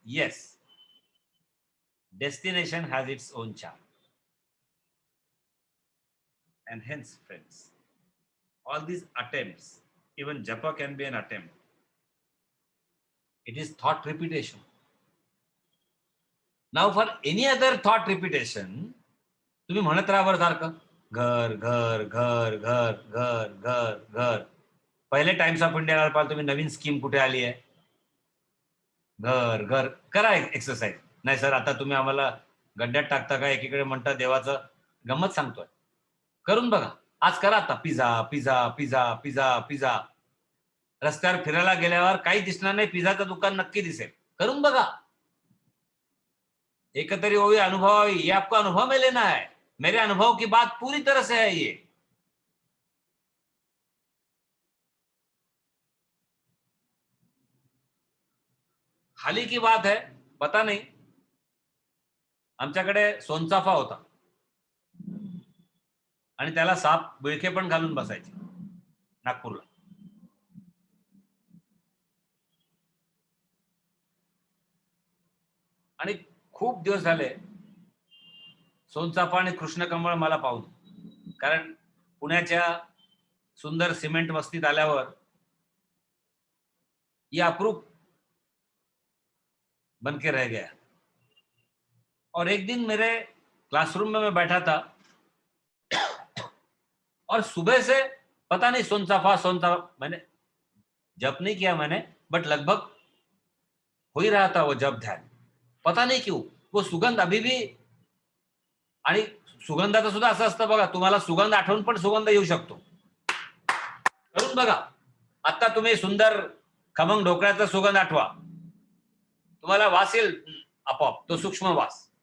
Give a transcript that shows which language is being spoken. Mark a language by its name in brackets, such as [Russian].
[English] Yes, destination has its own charm. And hence, friends, all these attempts, even japa can be an attempt. It is thought repetition. Now for any other thought repetition, [Marathi] तुम्ही म्हणत राहा बरं सारखं घर घर घर घर घर घर घर. पहिले टाइम्स ऑफ इंडिया पाहिलं तुम्ही, नवीन स्कीम कुठे आली आहे? घर घर. करा एक्सरसाइज. नाही सर आता तुम्ही आम्हाला गड्ड्यात टाकता का? एकीकडे म्हणता देवाचं. गंमत सांगतोय, करून बघा. आज करा आता. Pizza pizza pizza pizza pizza. रस्त्यावर फिरायला गेल्यावर काही दिसणार नाही, पिझ्झाचं दुकान नक्की दिसेल. करून बघा. एकतरी होई अनुभव, [Hindi] ये आपको अनुभव में लेना है. मेरे अनुभव की बात पूरी तरह से है. ये हाली की बात है, पता नहीं. [Marathi] आमच्याकडे सोनचाफा होता आणि त्याला साप बिळखे पण घालून बसायचे नागपूरला. आणि खूप दिवस झाले सोनचाफा आणि कृष्णकमळ मला पाहून. कारण पुण्याच्या सुंदर सिमेंट वस्तीत आल्यावर [Hindi] ये अप्रूप बन के रह गया. और एक दिन मेरे क्लासरूम में मैं बैठा था और सुबह से पता नहीं सोनचाफा सोनचाफा, मैंने जप नहीं किया मैंने, बट लगभग हो ही रहा था वो जप ध्यान, पता नहीं क्यों वो सुगंध अभी भी. [Marathi] आणि सुगंधाचं सुद्धा असं असतं बघा, तुम्हाला सुगंध आठवून पण सुगंध येऊ शकतो. करून बघा. आता तुम्ही सुंदर खमंग ढोकळ्याचा सुगंध आठवा, तुम्हाला वास येईल आपोआप, तो सूक्ष्म वास.